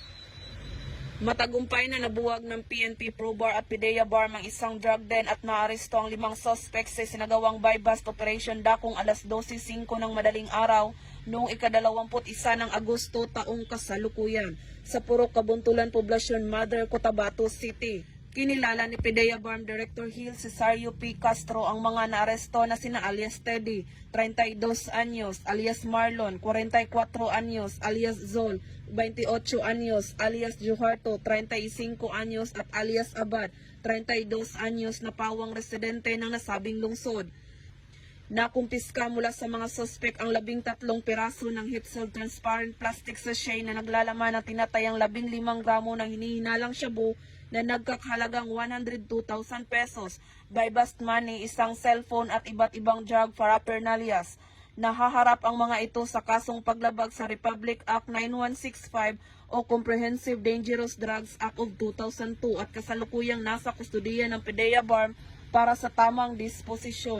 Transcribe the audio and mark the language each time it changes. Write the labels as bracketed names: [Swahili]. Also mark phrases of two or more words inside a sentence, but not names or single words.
[Filipino] Matagumpay na nabuwag ng PNP Probar at PDEA Barm ang isang [English] drug den [Filipino] at naaresto ang 5 suspects sa sinagawang [English] bypass operation [Filipino] dakong alas 12:05 ng madaling araw noong ika-21 ng Agosto taong kasalukuyan sa Purok Kabuntulan Poblasyon Mother, Cotabato City. Kinilala ni PDEA Barm Director Hill Cesario P. Castro ang mga naaresto na sina alias Teddy, 32 anyos, alias Marlon, 44 anyos, alias Zol, 28 anyos, alias Juharto, 35 anyos at alias Abad, 32 anyos na pawang residente ng nasabing lungsod. Nakumpiska mula sa mga suspek ang 13 piraso ng [English] heat-sealed transparent plastic sachet [Filipino] na naglalaman ng tinatayang 15 gramo ng hinihinalang shabu na nagkakahalagang 102,000 pesos, [English] by bust money, [Filipino] isang cellphone at iba't ibang [English] drug paraphernalias. [Filipino] Nahaharap ang mga ito sa kasong paglabag sa Republic Act 9165 o Comprehensive Dangerous Drugs Act of 2002 at kasalukuyang nasa kustudiya ng PDEA BARM para sa tamang disposisyon.